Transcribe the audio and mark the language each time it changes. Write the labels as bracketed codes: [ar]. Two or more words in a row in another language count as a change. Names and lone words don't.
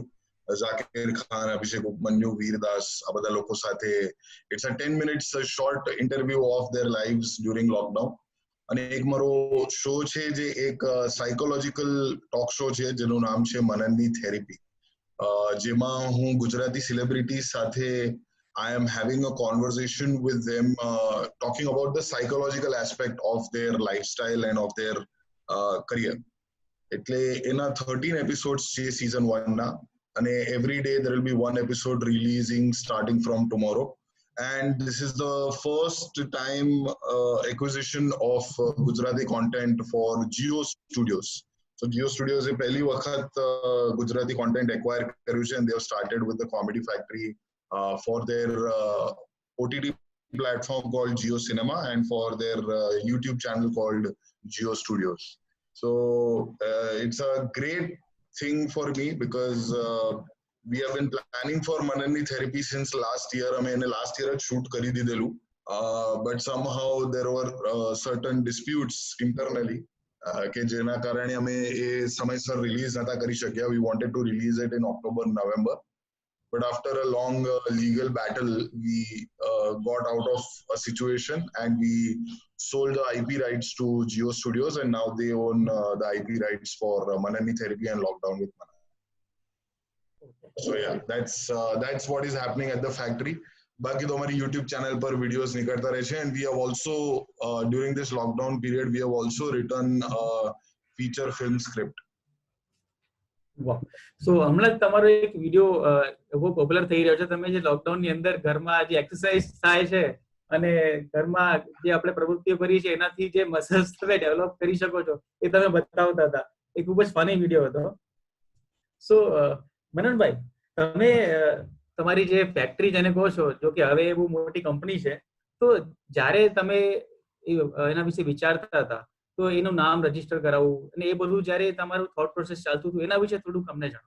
[gu] ઝાકીર ખાન, અભિષેક ઉપમન્યુ, વીરદાસ, આ બધા લોકો સાથે. [en] It's a 10 minutes short interview of their lives during lockdown. [gu] અને એક મારો શો છે જે એક [en] psychological talk show [gu] છે જેનું નામ છે મનનની થેરેપી, જેમાં હું ગુજરાતી સેલિબ્રિટીઝ સાથે [en] I am having a conversation with them, talking about the psychological aspect of their lifestyle and of their career. [gu] એટલે એના [en] 13 episodes છે season 1 [gu] ના, અને [en] every day there will be one episode releasing starting from tomorrow. And this is the first time acquisition of Gujarati content for Jio Studios. [gu] So Jio Studios એ પહેલી વખત ગુજરાતી [en] content acquire [gu] કર્યું છે, [en] and they have started with the Comedy Factory for their OTT platform called Jio Cinema and for their YouTube channel called Jio Studios. So it's a great thing for me because we have been planning for Mananni therapy since last year. I mean, last year I shoot [gu] કરી દીધેલું, [en] but somehow there were certain disputes internally [gu] કે જેના કારણે અમે એ સમયસર રિલીઝ નતા કરી શક્યા. [en] We wanted to release it in October, November. But after a long legal battle, we got out of a situation and we sold the IP rights to Jio Studios, and now they own the IP rights for Mananni Therapy and Lockdown with Manan. So yeah, that's what is happening at the factory. [hi] बाकी तो हमारी YouTube channel पर videos निकलता रहे हैं, [en] and we have also during this lockdown period we have also written a feature film script. [gu] વાહ. સો હમણાં જ તમારો એક વિડીયો બહુ પોપ્યુલર થઈ રહ્યો છે. તમે જે લોકડાઉન ની અંદર ઘરમાં જે એક્સરસાઇઝ થાય છે અને ઘરમાં જે આપણે પ્રવૃત્તિઓ કરી છે એનાથી જે મસલ્સ તમે ડેવલપ કરી શકો છો એ તમે બતાવતા હતા. એ ખૂબ જ [en] funny video [gu] હતો. સો મનનભાઈ, તમે તમારી જે ફેક્ટરી જેને કહો છો, જો કે હવે એ બહુ મોટી કંપની છે, તો જ્યારે તમે એના વિશે વિચારતા હતા તો એનું નામ રજીસ્ટર કરાવવું અને એ બધું જ્યારે તમારું [en] thought process [gu] ચાલતું હતું એના વિશે થોડુંક અમને જણાવો.